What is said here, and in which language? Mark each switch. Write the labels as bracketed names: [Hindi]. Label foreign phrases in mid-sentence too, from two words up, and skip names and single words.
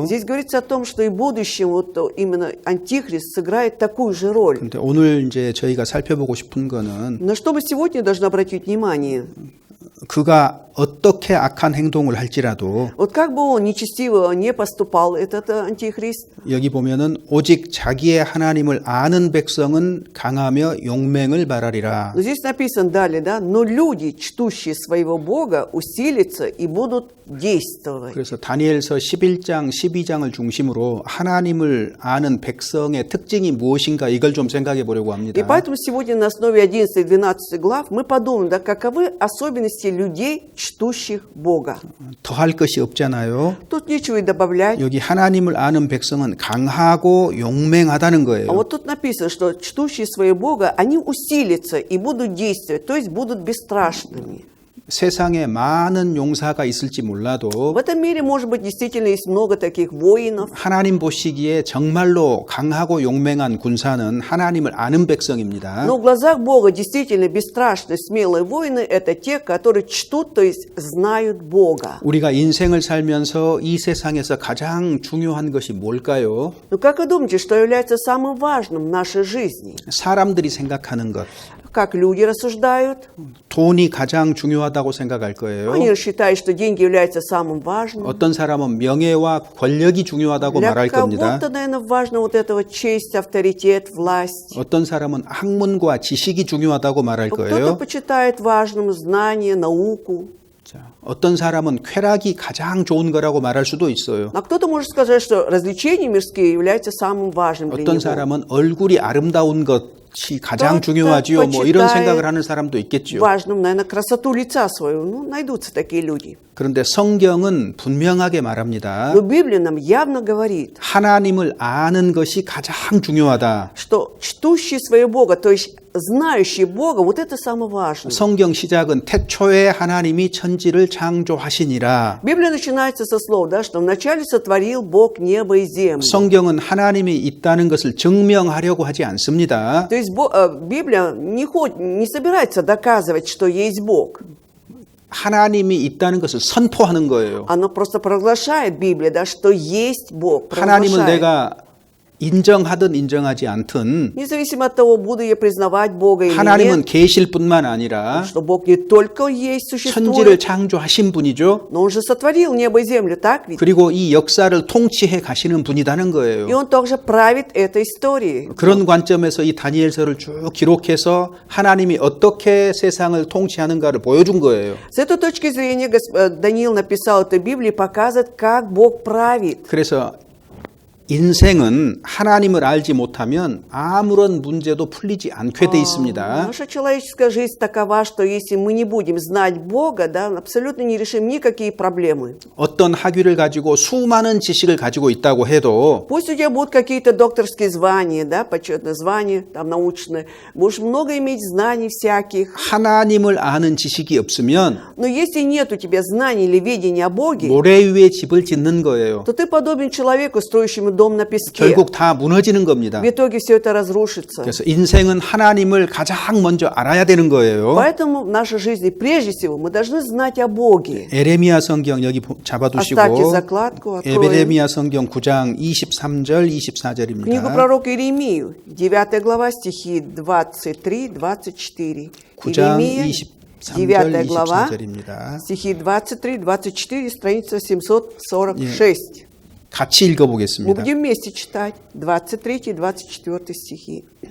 [Russian] Здесь говорится о том, что и в будущем вот именно Антихрист сыграет такую же роль. [Korean] 근데 오늘 이제 저희가 살펴보고 싶은 거는 [Russian] На что мы сегодня должны обратить внимание? [Korean] 그가 어떻게 악한 행동을 할지라도 [Russian] Вот как бы он нечестиво не поступал, этот антихрист, [Korean] 여기 보면은 오직 자기의 하나님을 아는 백성은 강하며 용맹을 발하리라. [Russian] но здесь написано далее, да, но люди, чтущие своего Бога, усилятся и будут действовать. [Korean] 그래서 다니엘서 11장, 12장을 중심으로 하나님을 아는 백성의 특징이 무엇인가 이걸 좀 생각해 보려고 [Russian] И [Korean] 합니다. [Russian] поэтому сегодня на основе 11 и 12 глав мы подумаем, да, каковы особенности людей, чтущих Бога. [Korean] 더할 것이 없잖아요. [Russian] Тут нечего и добавлять. [Korean] 여기 하나님을 아는 백성은 강하고 용맹하다는 [Russian] А [Korean] 거예요. [Russian] вот тут написано, что чтущие своего Бога, они усилятся и будут действовать, то есть будут бесстрашными. [Korean] 세상에 많은 용사가 있을지 몰라도 [Russian] В этом мире, может быть, действительно есть много таких воинов, [Korean] 하나님 보시기에 정말로 강하고 용맹한 군사는 하나님을 아는 백성입니다. [Russian] но в глазах Бога действительно бесстрашные, смелые воины – это те, которые чтут, то есть знают Бога. [Korean] 우리가 인생을 살면서 이 세상에서 가장 중요한 것이 뭘까요? [Russian] Но как вы думаете, что является самым важным в нашей жизни? [Korean] 사람들이 생각하는 것. [Russian] Как люди рассуждают? [Korean] 돈이 가장 중요하다고 생각할 거예요. [Russian] Они считают, что деньги являются самым важным. [Korean] 어떤 사람은 명예와 권력이 중요하다고 [Russian] Для [Korean] 말할 겁니다. [Russian] кого-то, наверное, важно вот этого честь, авторитет, власть. [Korean] 어떤 사람은 학문과 지식이 중요하다고 말할 [Russian] Кто-то [Korean] 거예요. [Russian] почитает важным знание, науку. [Korean] 자, 어떤 사람은 쾌락이 가장 좋은 거라고 말할 수도 있어요. [Russian] А кто-то может сказать, что развлечения мирские являются самым важным для [Korean] 어떤 [Russian] него. [Korean] 사람은 얼굴이 아름다운 것이 가장 [Russian] кто-то [Korean] 중요하지요. 뭐 이런 [Russian] почитает [Korean] 생각을 하는 사람도 있겠죠. [Russian] Важным, наверное, красоту лица свою. Ну, найдутся такие люди. [Korean] 그런데 성경은 분명하게 말합니다. [Russian] Но Библия нам явно говорит, [Korean] 하나님을 아는 것이 가장 중요하다. [Russian] что чтущий своего Бога, то есть знающий Бога, вот это самое важное. [Korean] 성경 시작은 태초에 하나님이 천지를 창조하시니라. [Russian] Библия начинается со слов, да, что вначале сотворил Бог небо и землю. [Korean] 성경은 하나님이 있다는 것을 증명하려고 하지 않습니다. [Russian] То есть Библия не собирается доказывать, что есть Бог. [Korean] 하나님이 있다는 것을 선포하는 거예요. [Russian] Она просто провозглашает, Библия, да, что есть Бог. [Korean] 하나님을 [Russian] Провозглашает. [Korean] 내가 인정하든 인정하지 않든 [Russian] Независимо от того, буду я признавать Бога или [Korean] 하나님은 [Russian] нет, [Korean] 계실 뿐만 아니라 [Russian] что Бог не только есть, [Korean] 천지를 [Russian] существует, [Korean] 창조하신 분이죠. [Russian] но Он же сотворил небо и землю, так ведь? [Korean] 그리고 이 역사를 통치해 가시는 분이라는 [Russian] И [Korean] 거예요. [Russian] Он также правит этой историей. [Korean] 그런 관점에서 이 다니엘서를 쭉 기록해서 하나님이 어떻게 세상을 통치하는가를 보여준 거예요. [Russian] С этой точки зрения Даниил написал эту Библию и показывает, как Бог правит. [Korean] 그래서 인생은 하나님을 알지 못하면 아무런 문제도 풀리지 않게 돼 있습니다. [Russian] Наша человеческая жизнь такова, что если мы не будем знать Бога, да, абсолютно не решим никакие проблемы. [Korean] 어떤 학위를 가지고 수많은 지식을 가지고 있다고 해도 [Russian] Пусть у тебя будут какие-то докторские звания, да, почетные звания, там научные, будешь много иметь знаний всяких, [Korean] 하나님을 아는 지식이 없으면 [Russian] но если нет у тебя знаний или ведения о Боге, [Korean] 모래 위에 집을 짓는 거예요. [Russian] то ты подобен человеку, строящему дом на песке. [Korean] 결국 다 무너지는 겁니다. [Russian] В итоге все это разрушится. [Korean] 그래서 인생은 하나님을 가장 먼저 알아야 되는 거예요. [Russian] Поэтому в нашей жизни, прежде всего, мы должны знать о Боге. [Korean] 에레미야 성경 여기 잡아두시고 [Russian] Оставьте закладку, откроем. [Korean] 에레미야 성경 9장 23절 [Russian] Книгу [Korean] 24절입니다. [Russian] пророка Иеремию, 9 глава, стихи 23-24. [Korean] 9장 [Russian] Иеремия, [Korean] 23절 [Russian] 9 глава, [Korean] 24절입니다. [Russian] стихи 23-24, страница 746. [Korean] 같이 [Russian] Мы [Korean] 읽어보겠습니다. [Russian] будем вместе читать 23-24 стихи.